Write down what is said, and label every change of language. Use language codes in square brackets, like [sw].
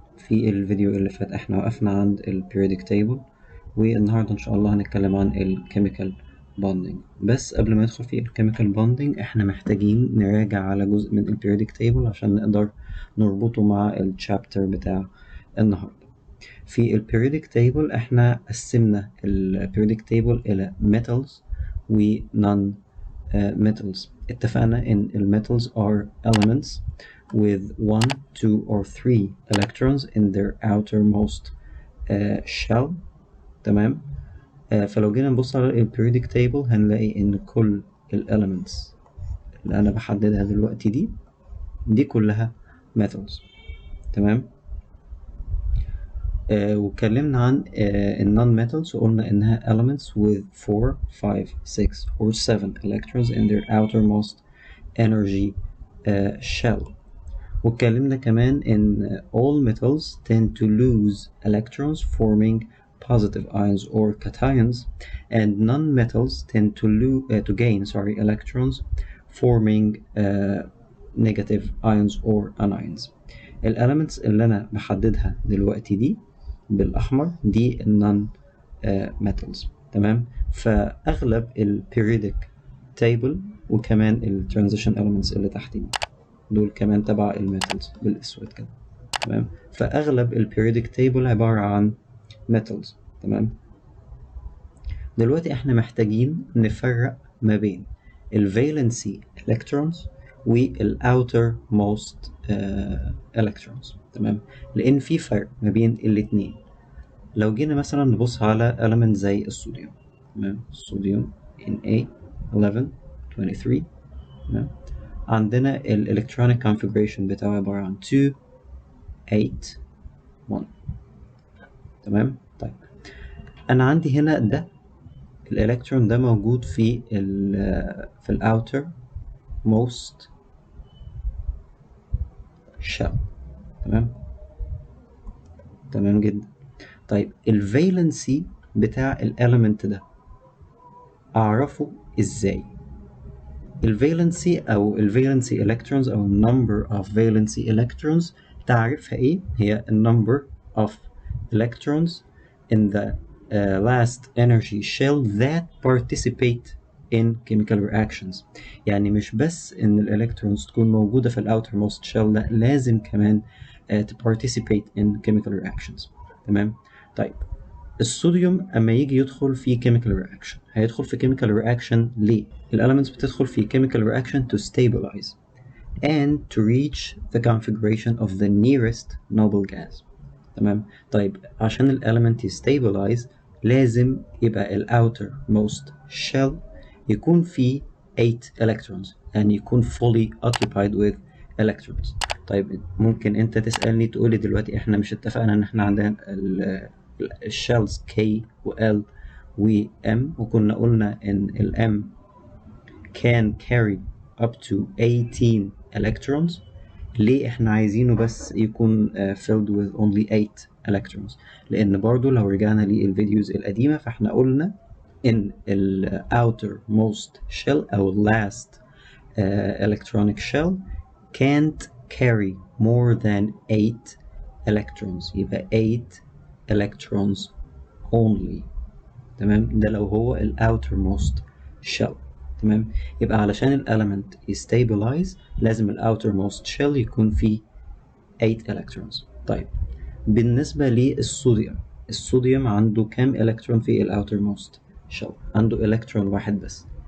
[ar] في الفيديو اللي فات احنا وقفنا عند ال periodic table، والنهاردة إن شاء الله هنتكلم عن ال chemical bonding. بس قبل ما ندخل في ال chemical bonding احنا محتاجين نراجع على جزء من ال periodic table عشان نقدر نربطه مع ال chapter بتاع النهاردة. في ال periodic table احنا قسمنا ال periodic table إلى metals و non metals. اتفقنا ان [en] ال metals are elements with 1, 2 or 3 electrons in their outermost shell. [ar] تمام. فلو جينا نبص على ال periodic table هنلاقي ان كل ال elements اللي انا بحددها دلوقتي دي كلها metals. تمام. واتكلمنا عن ال [en] non-metals [ar] وقلنا إنها [en] elements with 4, 5, 6 or 7 electrons in their outermost energy shell. [ar] واتكلمنا كمان إن [en] all metals tend to lose electrons forming positive ions or cations, and non-metals tend to gain electrons forming negative ions or anions. [ar] الاليمنتس اللي انا بحددها دلوقتي دي بالاحمر دي النون metals. تمام. فاغلب البيريودك تيبل وكمان الترانزيشن elements اللي تحت دول كمان تبع الميتالز بالاسود كده. تمام. فاغلب البيريودك تيبل عباره عن metals. تمام. دلوقتي احنا محتاجين نفرق ما بين الفالنسي electrons والاوتر موست electrons. تمام. لان في فرق ما بين الاتنين. لو جينا مثلا نبص على element زي الصوديوم. تمام. الصوديوم Na1123. تمام. عندنا الالكترونيك configuration بتاعه عبارة عن 2 8 1. تمام. طيب انا عندي هنا ده الالكترون ده موجود في الاوتر موست shell. تمام جدا. طيب الفالنسي بتاع الاليمنت ده اعرفه ازاي؟ الفالنسي او الفالنسي الكترونز او [en] number of valence electrons تعرفها ايه؟ هي number of electrons in the last energy shell that participate in chemical reactions. [ar] يعني مش بس ان الالكترونز تكون موجودة في outermost shell، لا لازم كمان [en] to participate in chemical reactions. [ar] تمام. طيب الصوديوم اما يجي يدخل في chemical reaction هيدخل في chemical reaction ليه؟ الاليمنتس بتدخل في chemical reaction [en] to stabilize and to reach the configuration of the nearest noble gas. [ar] تمام. طيب عشان الاليمنت يستابلايز لازم يبقى outermost shell يكون فيه 8 electrons، يعني يكون [en] fully occupied with electrons. [ar] طيب ممكن انت تسألني تقولي دلوقتي احنا مش اتفقنا ان احنا عندنا الشيلز K و L و M، وكنا قلنا ان ال M [en] can carry up to 18 electrons. [ar] ليه احنا عايزينه بس يكون [en] filled with only 8 electrons؟ [ar] لان برضو لو رجعنا للفيديوز القديمة فاحنا قلنا in ال outermost shell او last electronic shell [en] can't carry more than 8 electrons. [ar] يبقى [en] 8 electrons only. [ar] تمام. ده لو هو ال outermost shell. تمام. يبقى علشان الاليمنت يستابلايز لازم ال outermost shell يكون فيه 8 electrons. طيب بالنسبة للصوديوم، الصوديوم عنده كام الكترون في ال outermost shell؟ عنده الكترون واحد بس.